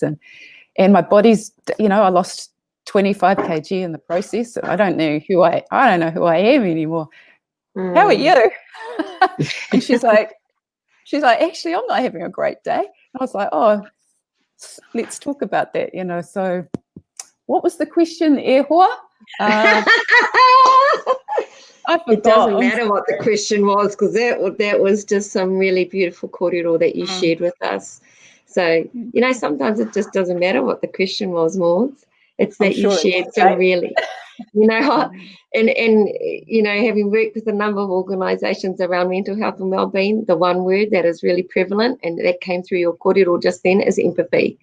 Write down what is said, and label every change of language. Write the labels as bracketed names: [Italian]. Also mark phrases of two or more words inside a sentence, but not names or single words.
[English] And my body's, you know, I lost 25 kg in the process. I don't know who I am anymore. How are you? And she's like, actually, I'm not having a great day. And I was like, oh, let's talk about that, you know. So what was the question, [Māori] e hoa? [English] I forgot. It doesn't matter what the question was, because that was just some really beautiful kōrero that you shared with us. So, you know, sometimes it just doesn't matter what the question was, Maud. It's that you shared some really, you know, and you know, having worked with a number of organisations around mental health and wellbeing, the one word that is really prevalent and that came through your kōrero just then is empathy.